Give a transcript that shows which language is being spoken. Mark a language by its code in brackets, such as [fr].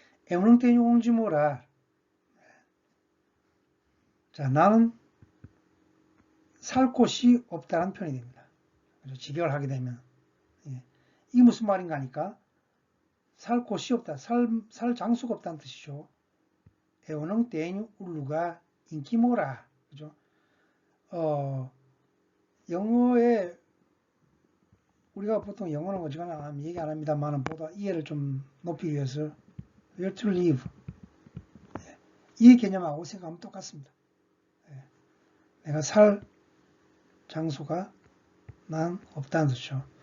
[pt] Eu não tenho onde morar. [ko] 자, 나는 살 곳이 없다는 표현이 됩니다. 직역을 하게 되면. 이게 무슨 말인가 하니까 살 곳이 없다, 살 장소가 없다는 뜻이죠. [pt] Eu não tenho um lugar em que morar. [ko] 그죠? 영어에 우리가 보통 영어는 어지간하면 얘기 안 합니다만 보다 이해를 좀 높이기 위해서 [en] where to live [ko] 이 개념하고 생각하면 똑같습니다. 내가 살 장소가 난 없다는 뜻이죠.